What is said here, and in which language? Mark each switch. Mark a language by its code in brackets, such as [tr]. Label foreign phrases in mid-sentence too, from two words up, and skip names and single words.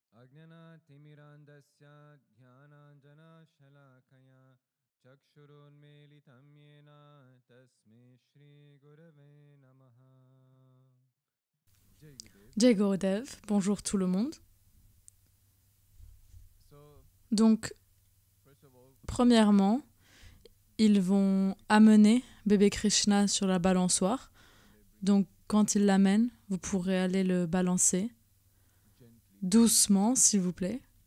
[sa] अज्ञान-तिमिरान्धस्य ज्ञानाञ्जन-शलाकया चक्षुरुन्मीलितं येन तस्मै श्री गुरवे नमः. [hi] जय गुरुदेव, [fr] bonjour tout le monde. Donc, premièrement, ils vont amener bébé Krishna sur la balançoire. Donc, quand ils l'amènent, vous pourrez aller le balancer doucement, s'il vous plaît.